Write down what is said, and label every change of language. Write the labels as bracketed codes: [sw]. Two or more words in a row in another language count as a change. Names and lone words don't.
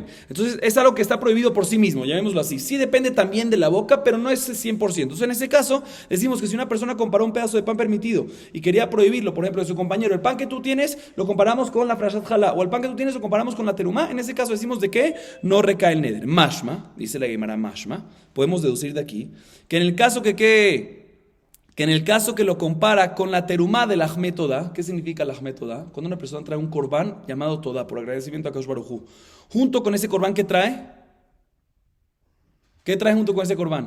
[es] Entonces es algo que está prohibido por sí mismo, llamémoslo así. Sí depende también de la boca, pero no es 100%. Entonces en ese caso decimos que si una persona comparó un pedazo de pan permitido y quería prohibirlo, por ejemplo, de su compañero, el pan que tú tienes lo comparamos con la [he] הפרשת חלה, [es] o el pan que tú tienes lo comparamos con la terumá, en ese caso decimos de que no recae el neder. Mashma, dice la Gemara Mashma, podemos deducir de aquí que en el caso que en el caso que lo compara con la terumá de la [he] לחמי תודה. [es] ¿Qué significa la [he] לחמי תודה? [es] Cuando una persona trae un corbán llamado Todá por agradecimiento a [he] קדוש ברוך הוא, [es] junto con ese corbán, ¿qué trae? ¿Qué trae junto con ese corbán?